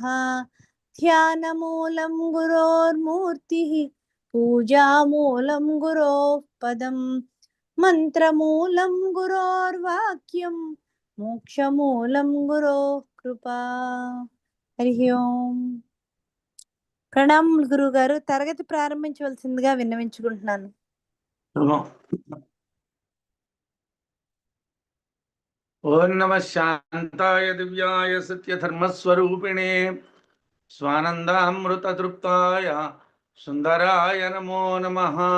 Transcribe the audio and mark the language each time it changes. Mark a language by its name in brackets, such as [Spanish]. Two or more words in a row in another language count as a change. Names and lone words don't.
[Sanskrit] ध्यानमूलं गुरोर्मूर्तिः पूजामूलं गुरोः पदम् मंत्रमूलं गुरोर्वाक्यं मोक्षमूलं गुरोः कृपा। हरि ओम। [Telugu] ప్రణామములు గురుగారు. తరగతి ప్రారంభించవలసిందిగా విన్నవించుకుంటున్నాను. [Sanskrit] ॐ नमः शान्ताय दिव्याय सत्यधर्मस्वरूपिणे स्वानन्दामृततृप्ताय सुन्दराय नमो नमः.